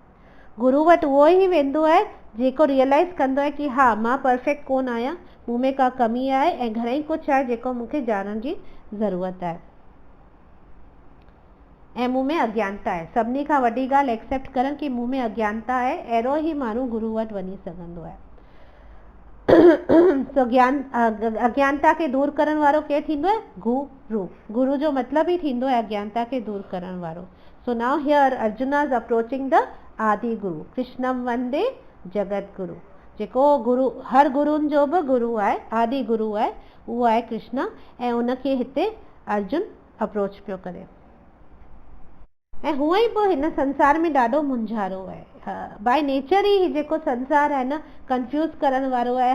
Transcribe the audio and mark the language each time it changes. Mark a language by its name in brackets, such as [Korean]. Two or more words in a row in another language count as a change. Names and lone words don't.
[Sindhi] गुरू वटि उहो ई वेंदो आहे जेको रियलाइज़ कंदो आहे कि हा मां परफेक्ट कोन आहियां, मूं में का कमी आहे ऐं घणेई कुझु आहे जेको मूंखे ॼाणण जी ज़रूरत आहे ऐं मूं में अज्ञानता आहे। सभिनी खां वॾी ॻाल्हि एक्सेप्ट करणु कि मूं में अज्ञानता आहे, अहिड़ो ई माण्हू गुरू वटि वञी सघंदो आहे। सो अज्ञानता खे दूर करण वारो केरु थींदो आहे? गुरु जो मतिलबु ई थींदो आहे अज्ञानता खे दूर करण वारो। [English] So now here Arjuna is approaching the Adi Guru [Sanskrit] कृष्णम वंदे जगत गुरु, [Sindhi] जेको गुरु हर गुरुनि जो बि गुरु आहे, आदि गुरु आहे, उहो आहे कृष्णा ऐं उनखे हिते अर्जुन अप्रोच पियो करे ऐं हूअं ई पोइ हिन संसार में ॾाढो मुंझारो आहे। [English] by nature [Sindhi] ई जेको संसार आहे न कंफ्यूज करण वारो आहे।